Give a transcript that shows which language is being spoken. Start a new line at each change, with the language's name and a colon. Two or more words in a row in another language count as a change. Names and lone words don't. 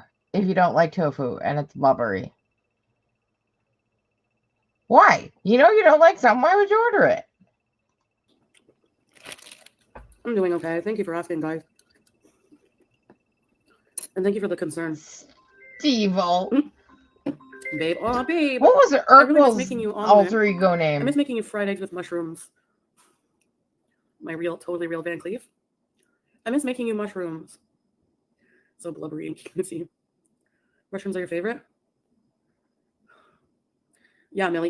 English: If you don't like tofu and it's blubbery, why? You know you don't like something. Why would you order it? I'm doing okay. Thank you for asking, guys. And thank you for the concern. Steve-o. Babe. Oh, babe. What was it? Urkel's alter ego name? I miss making you fried eggs with mushrooms. My totally real Van Cleef. I miss making you mushrooms. So blubbery. You can see. Mushrooms are your favorite? Yeah, Millie.